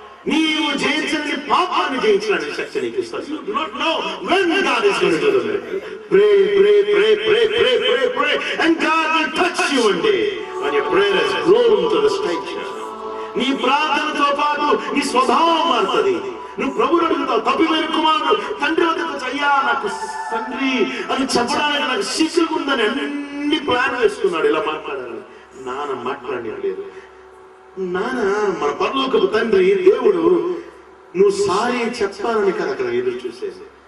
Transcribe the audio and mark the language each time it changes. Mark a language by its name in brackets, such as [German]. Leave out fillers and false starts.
[Telugu] నీవు జయించని పాపాన్ని జయించడానికి శక్తి నీకు ఇస్తాడు. [English] You do not know when God is going to do the miracle. Pray, pray, pray, pray, pray, pray, pray, and God will touch you one day when your prayer has grown to the stature. [Telugu] నీ ప్రార్థనతో పాటు నీ స్వభావం మారుతుంది. నువ్వు ప్రభువుని అడుగుతావు, తప్పిపోయిన కుమారుడు తండ్రి వద్దకు అయ్యా నాకు తండ్రి అని చెప్పడానికి నాకు సిగ్గుందని అన్ని ప్లాన్ వేసుకున్నాడు. ఇలా మాట్లాడాలి, నాన్న మాట్లాడలేదు. నాన్న మన పరలోకపు తండ్రి దేవుడు నువ్వు సారీ చెప్పాలని కదా అక్కడ ఎదురు చూసేది.